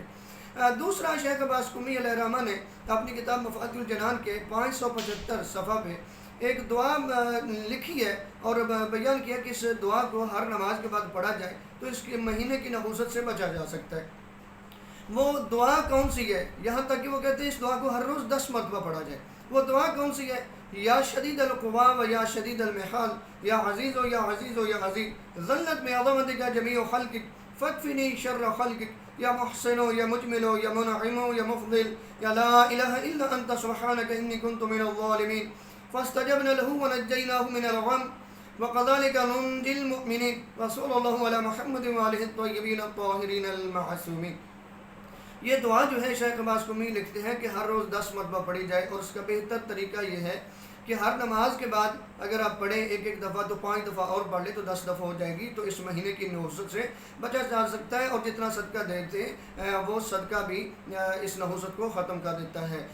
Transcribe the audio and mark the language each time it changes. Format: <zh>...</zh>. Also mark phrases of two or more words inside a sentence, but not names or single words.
<ur>دوسرا، شیخ عباس قمی</ur> <ar>علیہ الرحمہ</ar> <ur>نے اپنی کتاب مفاد الجنان کے 575 صفحہ پہ ایک دعا لکھی ہے اور بیان کیا کہ اس دعا کو ہر نماز کے بعد پڑھا جائے تو اس کے مہینے کی نحوست سے بچا جا سکتا ہے۔ وہ دعا کون سی ہے؟ یہاں تک کہ وہ کہتے ہیں اس دعا کو ہر روز 10 مرتبہ پڑھا جائے۔ وہ دعا کون سی ہے؟</ur> <ar>یا شدید القوا و یا شدید المحال، یا عزیز و یا عزیز و یا عزیز، ظلت میں عظمتک جمیع خلقک فکفنی شر خلقک، یا محسن یا مجمل یا منعم یا مفضل، یا لا الہ الا انت سبحانک انی کنت من الظالمین، فاستجبنا له ونجیناه من الغم وكذلك ننجي المؤمنين، وصلی اللہ علی محمد وآلہ الطیبین الطاہرین المعصومین۔</ar> <ur>یہ دعا جو ہے شیخ عباس قمی لکھتے ہیں کہ ہر روز 10 مرتبہ پڑھی جائے، اور اس کا بہتر طریقہ یہ ہے کہ ہر نماز کے بعد اگر آپ پڑھیں ایک دفعہ تو 5 دفعہ اور پڑھ لیں تو 10 دفعہ ہو جائے گی، تو اس مہینے کی نحوست سے بچا جا سکتا ہے، اور جتنا صدقہ دیتے وہ صدقہ بھی اس نحوست کو ختم کر دیتا ہے۔</ur>